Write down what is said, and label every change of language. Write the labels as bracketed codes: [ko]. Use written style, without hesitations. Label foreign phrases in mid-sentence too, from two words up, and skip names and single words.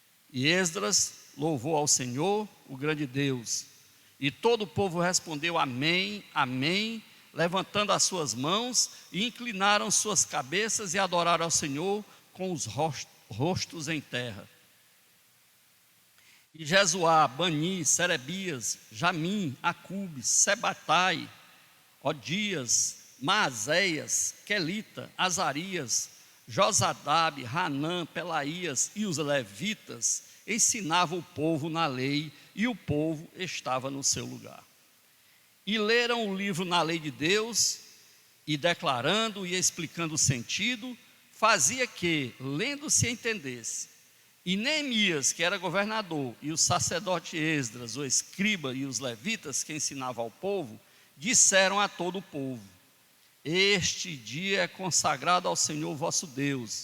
[pt] E Esdras louvou ao Senhor, o grande Deus, E todo o povo respondeu: Amém, Amém, levantando as suas mãos, e inclinaram suas cabeças e adoraram ao Senhor com os rostos em terra. E Jesuá, Bani, Serebias, Jamim, Acube, Sebatai, Odias, Maazéias, Quelita, Azarias, Josadabe, Hanã, Pelaías e os levitas ensinavam o povo na lei, e o povo estava no seu lugar. E leram o livro na lei de Deus, e declarando e explicando o sentido, fazia que, lendo, se entendesse. E Neemias, que era governador, e o sacerdote Esdras, o escriba, e os levitas que ensinavam ao povo, disseram a todo o povo: Este dia é consagrado ao Senhor vosso Deus.